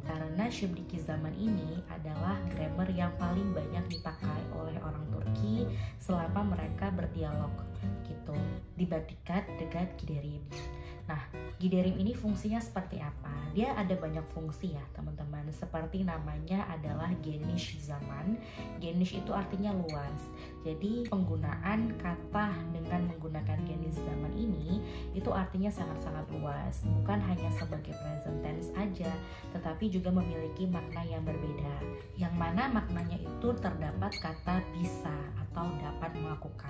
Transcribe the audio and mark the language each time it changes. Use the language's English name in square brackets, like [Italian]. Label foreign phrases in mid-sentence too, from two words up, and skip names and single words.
[Indonesian] Karena [Turkish] Şimdiki zaman [Indonesian] ini adalah grammar yang paling banyak dipakai oleh orang Turki selama mereka berdialog gitu, dibandingkan dengan Giderim. Nah, Giderim ini fungsinya seperti apa? Dia ada banyak fungsi ya teman-teman. Seperti namanya adalah [Turkish] geniş zaman. [Indonesian] Geniş itu artinya luas. Jadi penggunaan kata dengan menggunakan [Turkish] geniş zaman [Indonesian] ini itu artinya sangat-sangat luas. Bukan hanya sebagai [English] present tense [Indonesian] aja, tetapi juga memiliki makna yang berbeda. Yang mana maknanya itu terdapat kata bisa atau dapat melakukan.